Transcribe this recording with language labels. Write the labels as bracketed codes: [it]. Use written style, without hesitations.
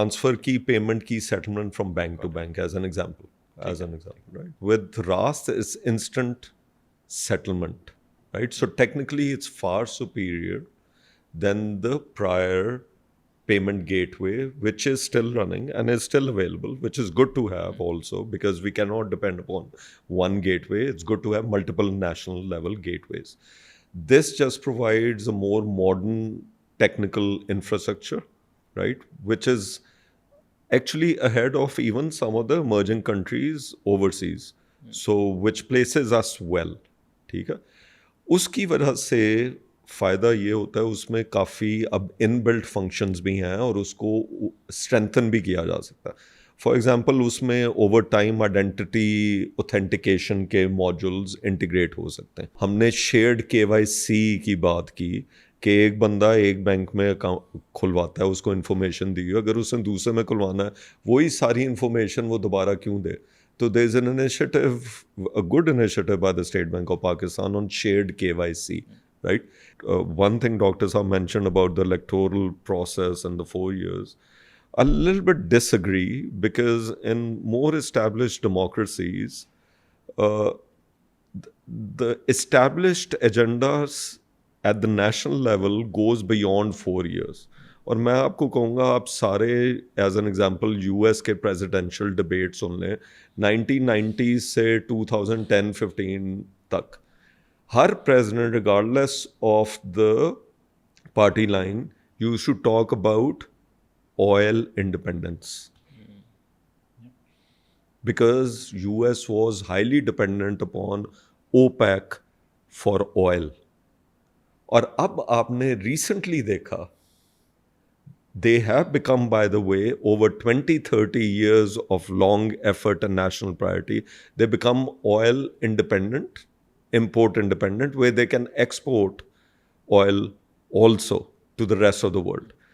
[en] Transfer की payment की settlement from bank to bank as an example, right. With Raast it's instant settlement, right? So technically it's far superior than the prior payment gateway, which is still running and is still available, which is good to have also, because we cannot depend upon one gateway. It's good to have multiple national level gateways. This just provides a more modern technical infrastructure, right? Which is actually ahead of even some of the emerging countries overseas. so which places us well. [ur] ٹھیک ہے, اس کی وجہ سے فائدہ یہ ہوتا ہے اس میں کافی اب ان بلٹ فنکشنز بھی ہیں اور اس کو اسٹرینتھن بھی کیا جا سکتا ہے. فار ایگزامپل اس میں اوور ٹائم آئیڈینٹی اوتھینٹیکیشن کے ماڈیولز انٹیگریٹ ہو سکتے ہیں. ہم نے شیئرڈ KYC کی بات کی کہ ایک بندہ ایک بینک میں اکاؤنٹ کھلواتا ہے, اس کو انفارمیشن دی, اگر اس نے دوسرے میں کھلوانا ہے وہی ساری انفارمیشن وہ دوبارہ کیوں دے. [en] تو there is an initiative, a good initiative by the State Bank of Pakistan on shared KYC, right? One thing doctors have mentioned about the electoral process and the 4 years, a little bit disagree, because in more established democracies, the established agendas at the national level goes beyond 4 years. [ur] اور میں آپ کو کہوں گا آپ سارے [en] as an example US کے presidential debate [ur] سن لیں [en] 1990s سے 2010-15 تک, ہر president regardless of the party line used to talk about oil independence, because US was highly dependent upon OPEC for oil. [ur] اور اب آپ نے ریسنٹلی دیکھا [en] they have become, by the way, over 20-30 years of long effort and national priority, they become oil independent, import independent, where they can export oil also to the rest of the world.